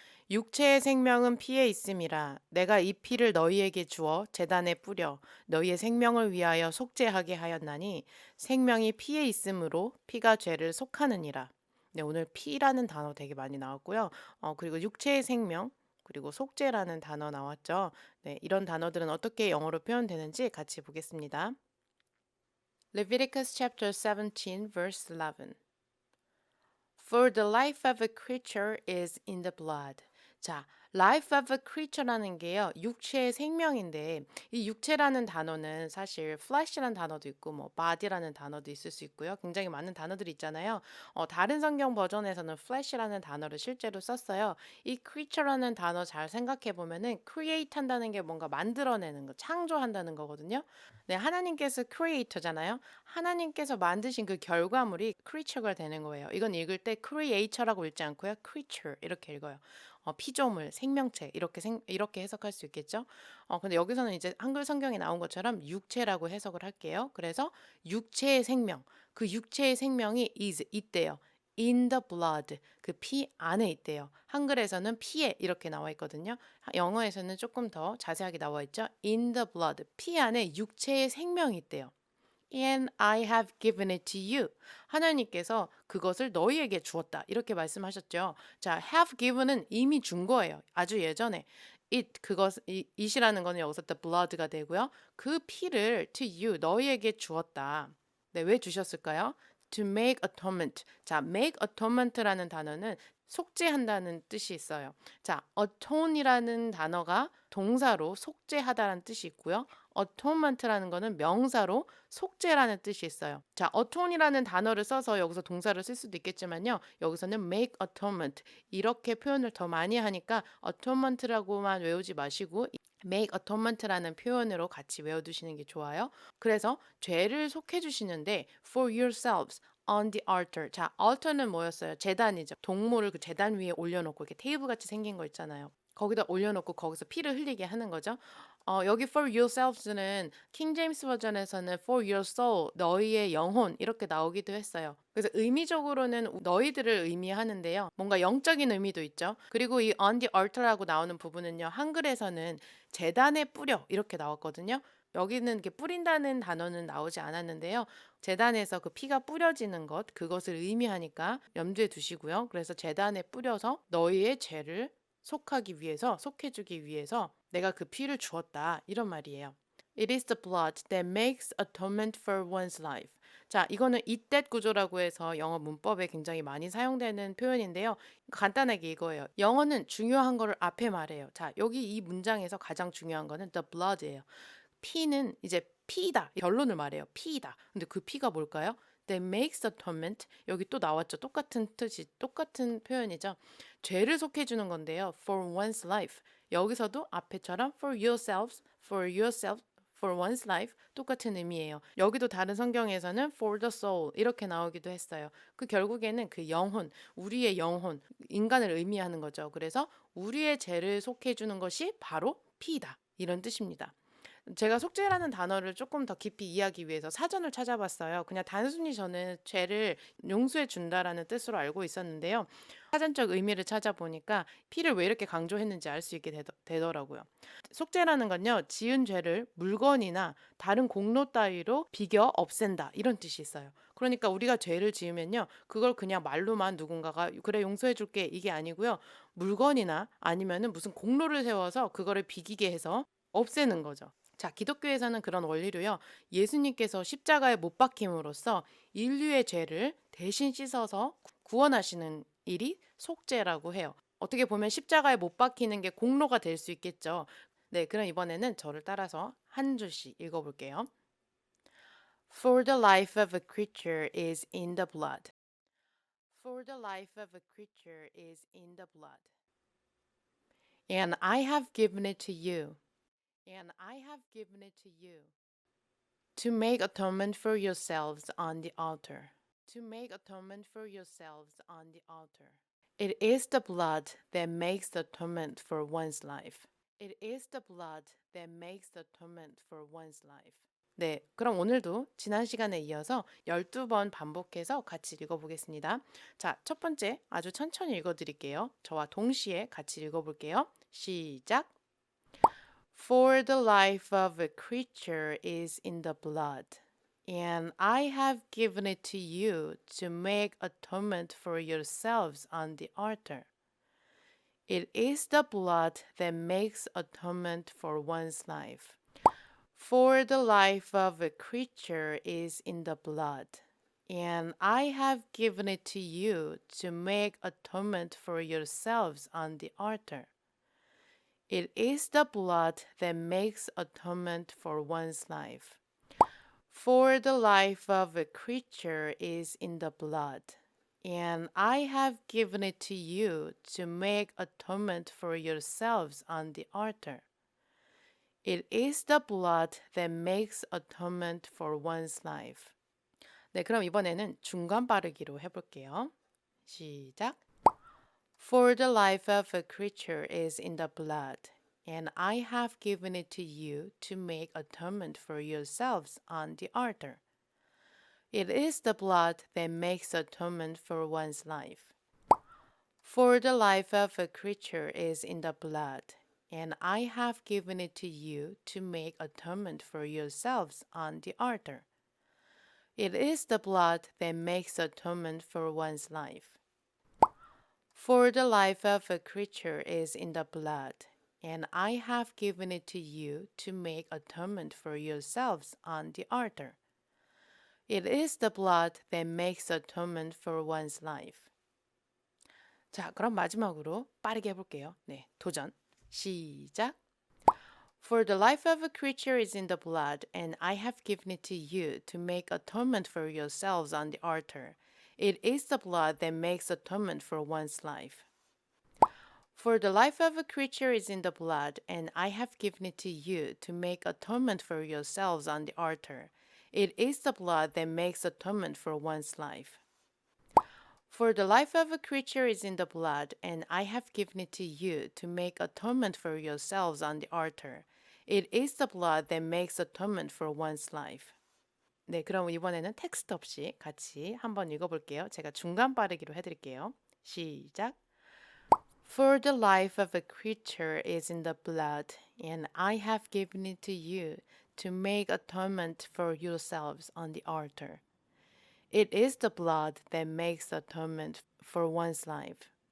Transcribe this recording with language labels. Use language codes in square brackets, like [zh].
[ko] 육체의 생명은 피에 있음이라. 내가 이 피를 너희에게 주어 제단에 뿌려 너희의 생명을 위하여 속죄하게 하였나니 생명이 피에 있으므로 피가 죄를 속하느니라. 네, 오늘 피라는 단어 되게 많이 나왔고요. 그리고 육체의 생명, 그리고 속죄라는 단어 나왔죠. 네, 이런 단어들은 어떻게 영어로 표현되는지 같이 보겠습니다. [en] Leviticus chapter 17, verse 11. For the life of a creature is in the blood. [ko] 자, life of a creature라는 게요, 육체의 생명인데, 이 육체라는 단어는 사실 flesh라는 단어도 있고, body라는 단어도 있을 수 있고요. 굉장히 많은 단어들이 있잖아요. 다른 성경 버전에서는 flesh라는 단어를 실제로 썼어요. 이 creature라는 단어 잘 생각해 보면은 create 한다는 게 뭔가 만들어내는 거, 창조한다는 거거든요. 네, 하나님께서 creator잖아요. 하나님께서 만드신 그 결과물이 creature가 되는 거예요. 이건 읽을 때 creator라고 읽지 않고요. creature 이렇게 읽어요. 피조물, 생명체 이렇게 해석할 수 있겠죠? 근데 여기서는 이제 한글 성경에 나온 것처럼 육체라고 해석을 할게요. 그래서 육체의 생명, 그 육체의 생명이 is 있대요. [en] in the blood, [ko] 그 피 안에 있대요. 한글에서는 피에 이렇게 나와 있거든요. 영어에서는 조금 더 자세하게 나와 있죠. [en] in the blood, [ko] 피 안에 육체의 생명이 있대요. [en] And I have given it to you. [ko] 하나님께서 그것을 너희에게 주었다. 이렇게 말씀하셨죠. 자, have given은 이미 준 거예요. 아주 예전에. it이라는 거는 여기서 the blood가 되고요. 그 피를 [en] to you, [ko] 너희에게 주었다. 네, 왜 주셨을까요? [en] To make atonement. [ko] 자, make atonement라는 단어는 속죄한다는 뜻이 있어요. 자, atone이라는 단어가 동사로 속죄하다라는 뜻이 있고요. atonement라는 거는 명사로 속죄라는 뜻이 있어요. 자, atone이라는 단어를 써서 여기서 동사를 쓸 수도 있겠지만요. 여기서는 make atonement 이렇게 표현을 더 많이 하니까 atonement라고만 외우지 마시고 make atonement라는 표현으로 같이 외워두시는 게 좋아요. 그래서 죄를 속해 주시는데 [en] for yourselves on the altar. [ko] 자, altar는 뭐였어요? 제단이죠. 동물을 그 제단 위에 올려놓고 이렇게 테이블 같이 생긴 거 있잖아요. 거기다 올려놓고 거기서 피를 흘리게 하는 거죠. 여기 for yourselves는 킹 제임스 버전에서는 [en] for your soul, [ko] 너희의 영혼 이렇게 나오기도 했어요. 그래서 의미적으로는 너희들을 의미하는데요. 뭔가 영적인 의미도 있죠. 그리고 이 on the altar라고 나오는 부분은요. 한글에서는 제단에 뿌려 이렇게 나왔거든요. 여기는 이렇게 뿌린다는 단어는 나오지 않았는데요. 제단에서 그 피가 뿌려지는 것, 그것을 의미하니까 염두에 두시고요. 그래서 제단에 뿌려서 너희의 죄를 속해주기 위해서 내가 그 피를 주었다. 이런 말이에요. [en] It is the blood that makes atonement for one's life. [ko] 자, 이거는 it that 구조라고 해서 영어 문법에 굉장히 많이 사용되는 표현인데요. 간단하게 이거예요. 영어는 중요한 거를 앞에 말해요. 자, 여기 이 문장에서 가장 중요한 거는 the blood예요. 피는 이제 피다. 결론을 말해요. 피이다. 근데 그 피가 뭘까요? [en] That makes atonement. [ko] 여기 또 나왔죠. 똑같은 뜻이, 똑같은 표현이죠. 죄를 속해주는 건데요. [en] For one's life. [ko] 여기서도 앞에처럼 [en] for yourself, for one's life [ko] 똑같은 의미예요. 여기도 다른 성경에서는 [en] for the soul [ko] 이렇게 나오기도 했어요. 그 결국에는 그 영혼, 우리의 영혼, 인간을 의미하는 거죠. 그래서 우리의 죄를 속해주는 것이 바로 피이다. 이런 뜻입니다. 제가 속죄라는 단어를 조금 더 깊이 이해하기 위해서 사전을 찾아봤어요. 그냥 단순히 저는 죄를 용서해 준다라는 뜻으로 알고 있었는데요. 사전적 의미를 찾아보니까 피를 왜 이렇게 강조했는지 알 수 있게 되더라고요. 속죄라는 건요, 지은 죄를 물건이나 다른 공로 따위로 비겨 없앤다. 이런 뜻이 있어요. 그러니까 우리가 죄를 지으면요, 그걸 그냥 말로만 누군가가 그래 용서해 줄게 이게 아니고요. 물건이나 아니면은 무슨 공로를 세워서 그거를 비기게 해서 없애는 거죠. 자, 기독교에서는 그런 원리로요. 예수님께서 십자가에 못 박힘으로써 인류의 죄를 대신 씻어서 구원하시는 일이 속죄라고 해요. 어떻게 보면 십자가에 못 박히는 게 공로가 될 수 있겠죠. 네, 그럼 이번에는 저를 따라서 한 줄씩 읽어볼게요. [en] For the life of a creature is in the blood. For the life of a creature is in the blood. And I have given it to you. And I have given it to you. To make atonement for yourselves on the altar. To make atonement for yourselves on the altar. It is the blood that makes the atonement for one's life. It is the blood that makes the atonement for one's life. [ko] 네, 그럼 오늘도 지난 시간에 이어서 12번 반복해서 같이 읽어보겠습니다. 자, 첫 번째 아주 천천히 읽어드릴게요. 저와 동시에 같이 읽어볼게요. 시작. [en] For the life of a creature is in the blood, and I have given it to you to make atonement for yourselves on the altar. It is the blood that makes atonement for one's life. For the life of a creature is in the blood, and I have given it to you to make atonement for yourselves on the altar. It is the blood that makes atonement for one's life. For the life of a creature is in the blood, and I have given it to you to make atonement for yourselves on the altar. It is the blood that makes atonement for one's life. [ko] 네, 그럼 이번에는 중간 빠르기로 해볼게요. 시작. [en] For the life of a creature is in the blood, and I have given it to you to make atonement for yourselves on the altar. It is the blood that makes atonement for one's life. For the life of a creature is in the blood, and I have given it to you to make atonement for yourselves on the altar. It is the blood that makes atonement for one's life. For the life of a creature is in the blood, and I have given it to you to make atonement for yourselves on the altar. It is the blood that makes atonement for one's life. [ko] 자, 그럼 마지막으로 빠르게 해볼게요. 네, 도전. 시작. [en] For the life of a creature is in the blood, and I have given it to you to make atonement for yourselves on the altar. It is the blood that makes atonement for one's life. For the life of a creature is in the blood, and I have given it to you to make atonement for yourselves on the altar. It is the blood that makes atonement for one's life. For the life of a creature is in the blood, and I have given it to you to make atonement for yourselves on the altar. It is the blood that makes atonement for one's life. [ko] 네, 그럼 이번에는 텍스트 없이 같이 한번 읽어볼게요. 제가 중간 빠르기로 해드릴게요. 시작. [en] For the life of a creature is in the blood, and I have given it to you to make atonement for yourselves on the altar. It is the blood that makes atonement for one's life.